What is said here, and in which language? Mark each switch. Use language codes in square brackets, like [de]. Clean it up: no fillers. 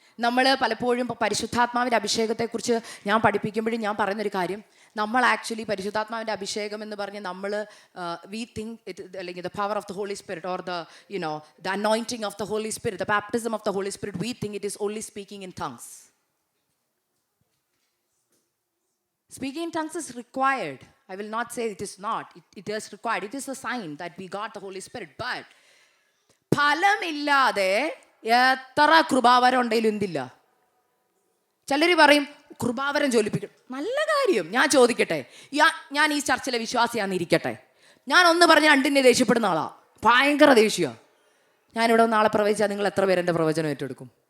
[ml] നമ്മൾ പലപ്പോഴും പരിശുദ്ധാത്മാവിൻ്റെ അഭിഷേകത്തെക്കുറിച്ച് ഞാൻ പഠിപ്പിക്കുമ്പോഴും ഞാൻ പറയുന്നൊരു കാര്യം, നമ്മൾ ആക്ച്വലി പരിശുദ്ധാത്മാവിൻ്റെ അഭിഷേകം എന്ന് പറഞ്ഞ് നമ്മൾ [en] We think it, അല്ലെങ്കിൽ the power of the Holy Spirit or the anointing of the Holy Spirit, the baptism of the Holy Spirit, we think it is only speaking in tongues. Speaking in tongues is required. I will not say it is not. It is required. It is a sign that we got the Holy Spirit. [ml] But ഫലമില്ലാതെ എത്ര കൃപാവരം ഉണ്ടെങ്കിലും എന്തില്ല. ചിലർ പറയും കൃപാവരം ജ്വലിപ്പിക്കും. നല്ല കാര്യം. ഞാൻ ചോദിക്കട്ടെ, ഞാൻ ഈ ചർച്ചിലെ വിശ്വാസിയാന്നിരിക്കട്ടെ, ഞാൻ ഒന്ന് പറഞ്ഞ് രണ്ടിനെ ദേഷ്യപ്പെടുന്ന ആളാ, ഭയങ്കര ദേഷ്യമാണ്. ഞാനിവിടെ നാളെ പ്രവചിച്ചാൽ നിങ്ങൾ എത്ര പേര് എൻ്റെ പ്രവചനം ഏറ്റെടുക്കും?